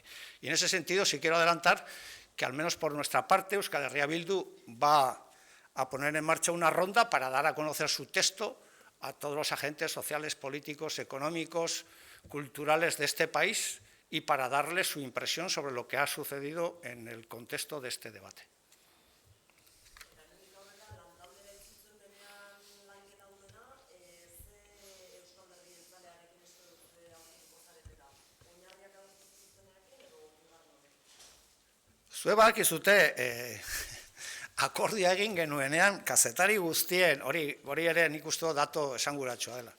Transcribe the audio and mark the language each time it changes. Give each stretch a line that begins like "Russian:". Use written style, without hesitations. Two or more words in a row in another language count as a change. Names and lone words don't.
Spanish: Y en ese sentido sí quiero adelantar que al menos por nuestra parte Euskal Herria Bildu va a poner en marcha una ronda para dar a conocer su texto a todos los agentes sociales, políticos, económicos, culturales de este país y para darles su impresión sobre lo que ha sucedido en el contexto de este debate.
Basque: Zuek badakizue akordioa egin genuenean kazetari guztien, hori ere nik uste dato esanguratsua dela.